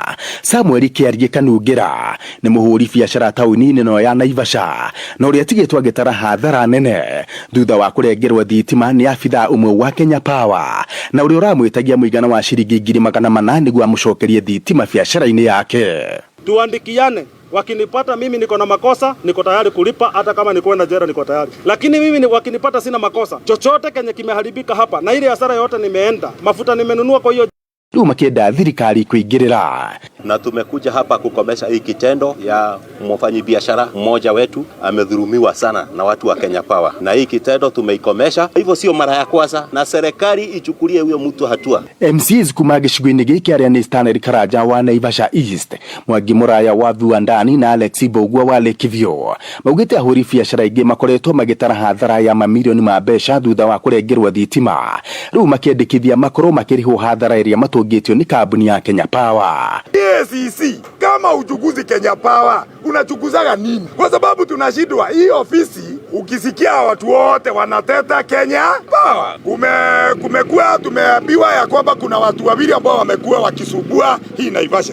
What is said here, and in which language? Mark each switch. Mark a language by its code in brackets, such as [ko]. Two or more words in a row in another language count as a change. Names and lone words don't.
[ki] Samuel Kĩariĩ Kanungĩra nĩ mũhũri biacara taũni-inĩ ĩno ya Naivasha na ũrĩa atigĩtwo agĩtara hathara nene thutha wa kũrengerwo thitima nĩ abithaa ũmwe wa Kenya Power na ũrĩa ũramwĩtagia mũigana wa ciringi 800 nĩguo amũcokerie thitima biacara-inĩ yake. [sw] Tuandikiane, wakinipata mimi niko na makosa niko tayari kulipa, hata kama ni kwenda jela niko tayari, lakini mimi wakinipata sina makosa chochote kenye kimeharibika hapa na ile hasara yote nimeenda mafuta nimenunua kwa hiyo [ki] rĩu makĩenda thirikari kũingĩrĩra. [sw] Na tumekuja hapa kukomesha hii kitendo ya mfanyabiashara mmoja wetu amedhulumiwa sana na watu wa Kenya Power, na hii kitendo tumeikomesha. Hivyo sio mara ya kwanza na serikali ichukulie huyo mtu hatua. [ki] MCs kuma gĩcigo-inĩ gĩkĩ arĩa nĩ Stanley Karanja wa Naivasha East, Mwangi Mũraya wa Viwandani na Alex Mbogua wa Lakeview maugĩte ahũri biacara aingĩ makoretwo magĩtara hathara ya mamirioni ma mbeca thutha wa kũrengerwo thitima. Rĩu makĩendekithia makorwo makĩrĩhwo hathara ĩrĩa matũngĩtio ni kampuni ya Kenya Power. [sw] ACC, kama uchuguzi Kenya Power unachukuzaga nini? Kwa sababu tunashindwa hii ofisi. Ukisikia watu wote wanateta Kenya Power, kumekuwa tumeambiwa ya kwamba kuna watu wawili ambao wamekuwa wakisubua hii Naivasha.